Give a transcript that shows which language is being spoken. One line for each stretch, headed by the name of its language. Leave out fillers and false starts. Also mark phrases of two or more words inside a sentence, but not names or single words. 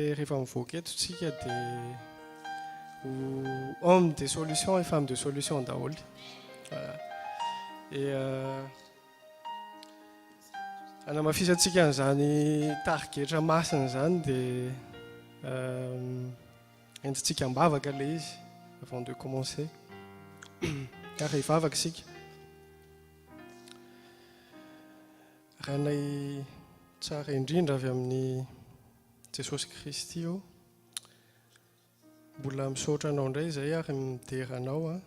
Malagasy: rehefa mivoaka eto tsika dia
French: homme des solutions et femme de solution
Malagasy: daholo.
French: Anamafisantsika an'izany tarigetra masina zany dia entintsika mbavaka ilay izy avant de commencer.
Malagasy: Ka rehefa avaka isika. Rahanay tsara indrindra avy amin'ny Jesosy Kristy io. Mbola misaotra anao indray izay ary midera anao.